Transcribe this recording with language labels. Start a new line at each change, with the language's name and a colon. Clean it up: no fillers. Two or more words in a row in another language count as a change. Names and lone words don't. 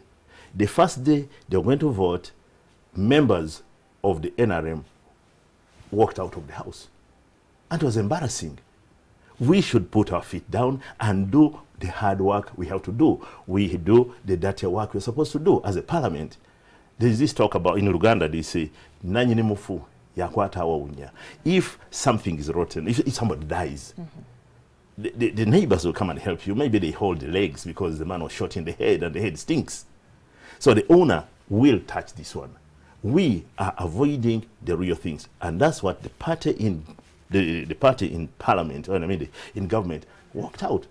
English: The first day they were going to vote, members of the NRM walked out of the house. And it was embarrassing. We should put our feet down and do the hard work we have to do. We do the dirty work we're supposed to do as a parliament. There's this talk about, in Uganda, they say,
Ganda: "Nanyine mufu yakwata awunya."
English: If something is rotten, if somebody dies, the neighbors will come and help you. Maybe they hold the legs because the man was shot in the head and the head stinks. So the owner will touch this one. We are avoiding the real things. And that's what the party in the party in parliament, or I mean in government, worked out.